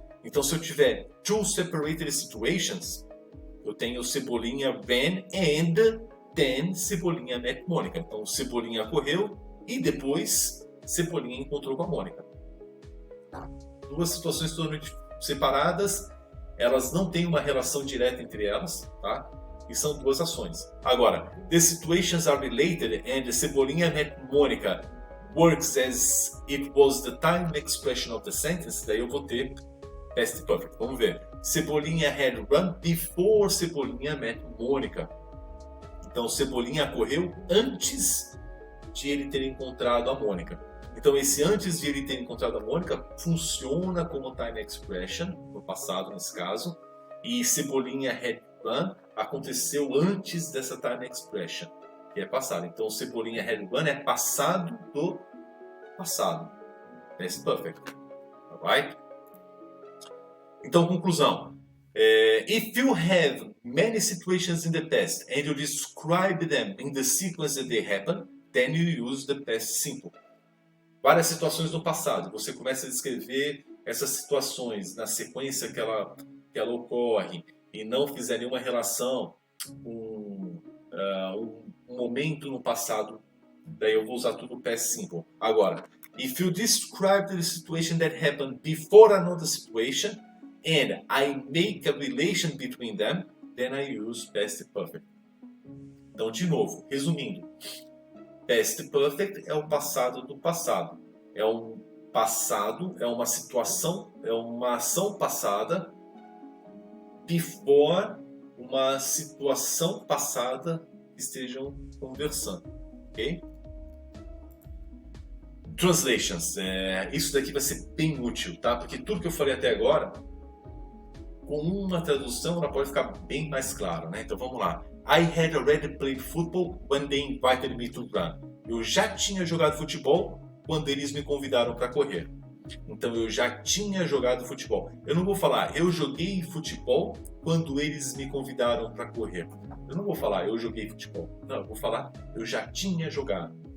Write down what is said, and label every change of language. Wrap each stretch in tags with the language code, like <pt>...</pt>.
<pt>Então, se eu tiver 2</pt> <en>separated situations,</en> <pt>eu tenho</pt> <en>Cebolinha ran and then Cebolinha met Mônica.</en> <pt>Então, Cebolinha correu e depois Cebolinha encontrou com a Mônica. 2 situações totalmente separadas, elas não têm uma relação direta entre elas, tá? E são 2 ações.</pt> <en>Agora, the situations are related and Cebolinha met Mônica works as it was the time expression of the sentence,</en> <pt>daí eu vou ter</pt> <en>past perfect.</en> <pt>Vamos ver.</pt> <en>Cebolinha had run before Cebolinha met Mônica.</en> <pt>Então, Cebolinha correu antes de ele ter encontrado a Mônica. Então, esse antes de ele ter encontrado a Mônica funciona como time expression, no passado nesse caso, e</pt> <en>Cebolinha had run</en> <pt>aconteceu antes dessa time expression, que é passado. Então,</pt> <en>Cebolinha had run</en> <pt>é passado do passado.</pt> <en>Past perfect. Alright?</en> <pt>Então, conclusão.</pt> <en>If you have many situations in the past and you describe them in the sequence that they happen, then you use the past simple.</en> <pt>Várias situações no passado. Você começa a descrever essas situações na sequência que ela ocorre e não fizer nenhuma relação com um momento no passado, daí eu vou usar tudo past simple. Agora,</pt> <en>If you describe the situation that happened before another situation and I make a relation between them, then I use past perfect.</en> <pt>Então, de novo, resumindo, past perfect é o passado do passado. É um passado, é uma situação, é uma ação passada before uma situação passada que estejam conversando, ok? Translations, isso daqui vai ser bem útil, tá? Porque tudo que eu falei até agora, com uma tradução, ela pode ficar bem mais claro, né? Então vamos lá.</pt> <en>I had already played football when they invited me to run.</en> <pt>Eu já tinha jogado futebol quando eles me convidaram para correr. Então eu já tinha jogado futebol. Eu não vou falar eu joguei futebol quando eles me convidaram para correr. Eu não vou falar eu joguei futebol. Não, eu vou falar eu já tinha jogado.</pt>